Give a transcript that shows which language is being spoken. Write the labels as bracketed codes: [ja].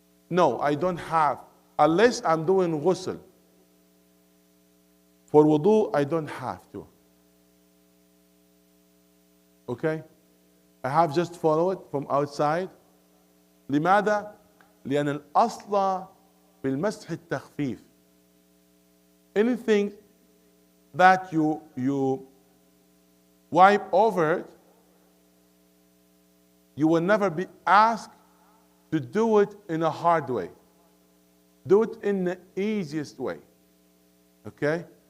[en] No, I don't have, unless I'm doing ghusl. For wudu, I don't have to. Okay? I have just follow it from outside. [ar] لماذا؟ لأن الأصل في المسح التخفيف. [en] Anything that you wipe over it, you will never be asked to do it in a hard way. Do it in the easiest way. Okay?